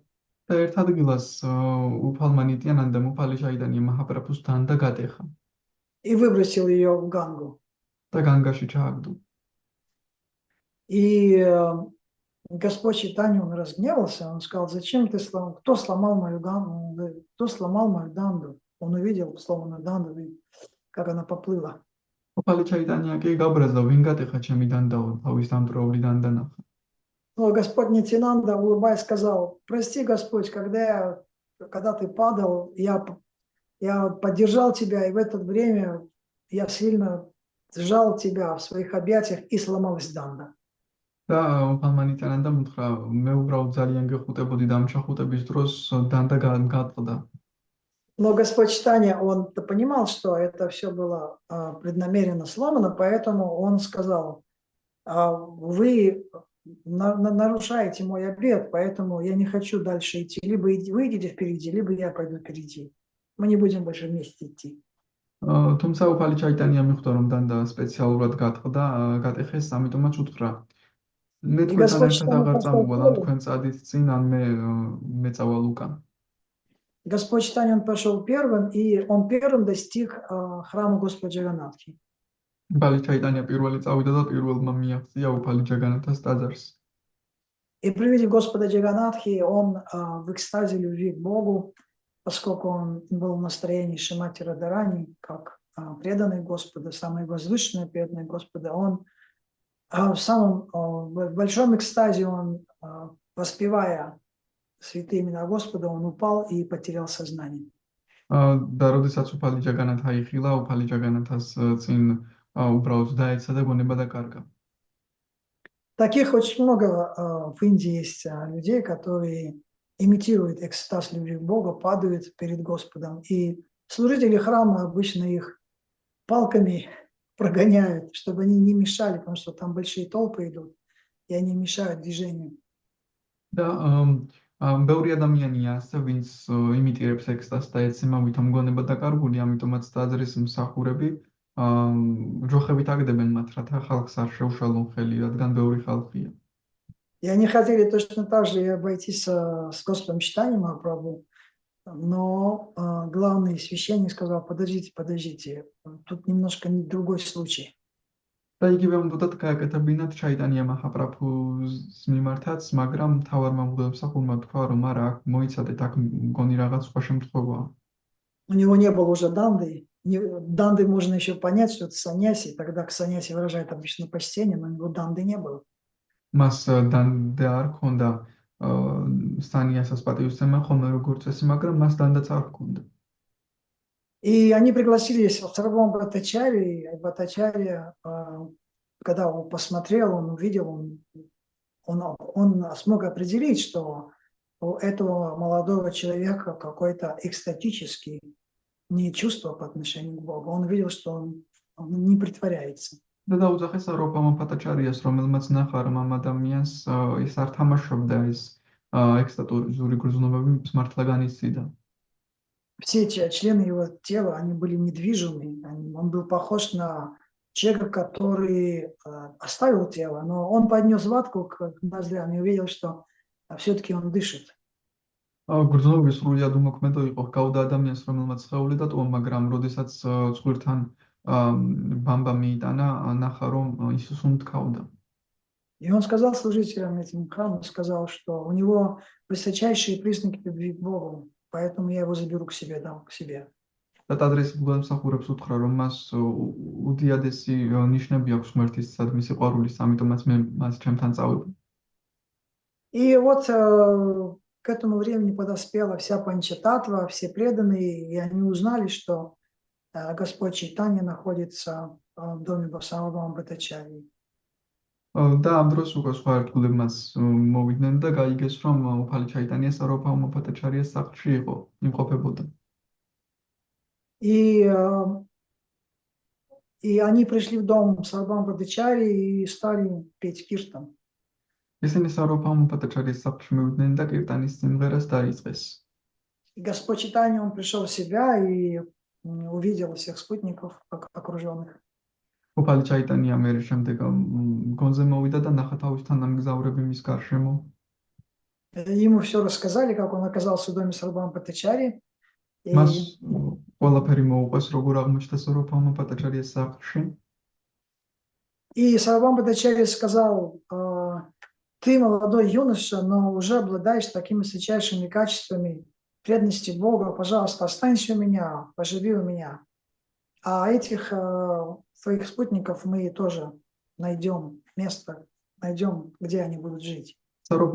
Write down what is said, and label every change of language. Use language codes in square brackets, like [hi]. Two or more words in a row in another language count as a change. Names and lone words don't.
[ka] და ერთ ადგილას უფალმა ნიტიანანდამ უფალი ჩაიტანია მაჰაპრაბჰუს დანდა გატეხა. [ru] И выбросил ее в Гангу. [ka] და განგაში ჩააგდო. [ru] И Господь Чайтанья, он разгневался, он сказал, зачем ты сломал, кто сломал мою данду? Он увидел сломанную данду, как она поплыла. [ka] უფალი ჩაიტანია კი გაბრაზდა, ვინ გატეხა ჩემი დანდაო, თავის დამტროული დანდა ნახა. [ru] Но Господь Нитянанда, улыбаясь, сказал, прости, Господь, когда я когда ты падал, я поддержал тебя, и в это время я сильно сжал тебя в своих объятиях, и сломалась данда. [ka] და უფალმანიტანა და მუთხრა მე უბრალოდ ძალიან გეხუტებოდი და ამ ჩახუტების დროს დანდა გაატყდა. [ru] Но Господь читания, он понимал, что это все было преднамеренно сломано, поэтому он сказал, вы нарушаете мой обет, поэтому я не хочу дальше идти. Либо вы идите впереди, либо я пойду впереди. Мы не будем больше вместе идти. [ka] თუმცა უფალი ჩაიტანია მიხვდა რომ დანდა სპეციალურად გატყდა, გატეხეს, ამიტომაც უთხრა მე [ru] И [ka] თქვენთან [ru] Господь [ka] ერთად [ru] читания [ka] აღარ [ru] пошел [ka] წამოვალ, ან [ru] первым. [ka] თქვენ წადით წინ, ან მე წავალ უკან. [ru] Господь читания он пошел первым, и он первым достиг храма Господа Джаганатхи. [ka] უფალი ჩაიტანია პირველი წავიდა და პირველმა მიაღწია უფალი ჯაგანათას ტაძარს. [ru] И при виде Господа Джаганатхи он в экстазе любви к Богу, поскольку он был в настроении Шримати Радарани, как преданный Господа, самый возвышенный преданный Господа, он в самом в большом экстазе, он, воспевая святые имена Господа, он упал и потерял сознание. [ka] და როდესაც უფალი ჯაგანათა იხილა, უფალი ჯაგანათას წინ უბრალოდ დაეცა და გონება დაკარგა. [ru] Таких очень много в Индии есть людей, которые имитируют экстаз любви к Богу, падают перед Господом. И служители храма обычно их палками прогоняют, чтобы они не мешали, потому что там большие толпы идут, и они мешают движению. [ka] და ბევრი ადამიანია ასე, ვინც იმიტირებს ექსტაზს და ეცემა ვითომ გონება დაკარგული, ამიტომაც ტაძრის მსახურები ჯოხებით აგდებენ მათ, რათა ხალხს არ შეუშალონ ხელი, რადგან ბევრი ხალხია. [ru] И они хотели точно так же и обойтись с Господом Чайтаньей Махапрабху, но главный священник сказал: подождите, тут немножко другой случай. [ka] და იგივე უნდათ გააკეთებინათ ჩაიტანია მაჰაპრაბჰუს მიმართაც, მაგრამ მთავარმა მღვდელმსახურმა თქვა, რომ არა, აქ მოიცადეთ, აქ მგონი რაღაც სხვა შემთხვევაა. [ru] У него не было уже данды. Данды можно еще понять, что это саньяси, тогда к саньяси выражает обычно почтение, но у него данды не было. [ka] მას დანდა არ ჰქონდა სანიასას პატივისცემა ხოლმე როგორც წესი, მაგრამ მას დანდაც არ ჰქონდა. [ru] И они пригласили Сарвабхаума Бхаттачарьи, и Бхаттачарья, когда он посмотрел, он увидел, он смог определить, что у этого молодого человека какой-то экстатический не чувство по отношению к Богу. Он увидел, что он не притворяется. [ka] და დაუძახეს სარვაბჰაუმა ბჰаттачарьяს, რომელმაც ნახა, რომ ამ ადამიანს ის არ თამაშობდა, ეს ექსტატური გრძნობები მართლა განიცდიდა. [ru] Все эти члены его тела, они были недвижимы. Он был похож на человека, который оставил тело, но он поднес ватку к ноздрям и увидел, что все-таки он дышит. [ka] გრძნობები სრულიად უმოქმედო იყო, ჰგავდა ადამიანს, რომელმაც სხეული დატოვა, მაგრამ როდესაც ცხვირთან ბამბა მიიტანა, ნახა, რომ ის უსუნთქავდა. [ru] И он сказал служителям этим храма, сказал, что у него высочайшие признаки любви к Богу, поэтому я его заберу к себе, дам к себе. [ka] და ტაძრის მღვდელმსახურებს უთხრა, რომ მას უდიადესი ნიშნები აქვს ღმერთისადმი მისი ყვარულის, ამიტომაც მე მას ჩემთან წავებ. [ru] И вот к этому времени подоспела вся Панчататва, все преданные, и они узнали, что Господь Чайтанья находится в доме Сарвабхаума Бхаттачарьи. [ka] და ამ დროს უკვე სხვა ერთგულები მას მოვიდნენ და გაიგეს, რომ უფალი ჩაიტანია სარვაბჰაუმა ბჰаттачарьяს სახლში იყო, იმყოფებოდა. [ru] И они пришли в дом Сарвабхаума Бхаттачарьи и стали петь киртан. [ka] ისინი სარვაბჰაუმა ბჰаттачарьяс სახლში მივიდნენ და კირტანის სიმღერას დაიწყეს. [ru] И Господь Чайтанья, он пришел в себя и увидел всех спутников окруженных. [ka] უფალი ჩაიტანია მერე შემდეგ გონზე მოვიდა და ნახა თავის თანამგზავრები მის გარშემო. [ru] Ему все рассказали, как он оказался в доме Сарвабхаума Бхаттачарьи. [ka] მას ყველაფერი მოუყვეს, როგორ აღმოჩნდა სარვაბჰაუმა ბჰаттачарьяс სახლში. [ru] И Сарвабхаума Бхаттачарья сказал: ты молодой юноша, но уже обладаешь такими высочайшими качествами преданности Бога, пожалуйста, останься у меня, поживи у меня. А этих своих спутников мы тоже найдем место, найдем, где они будут жить.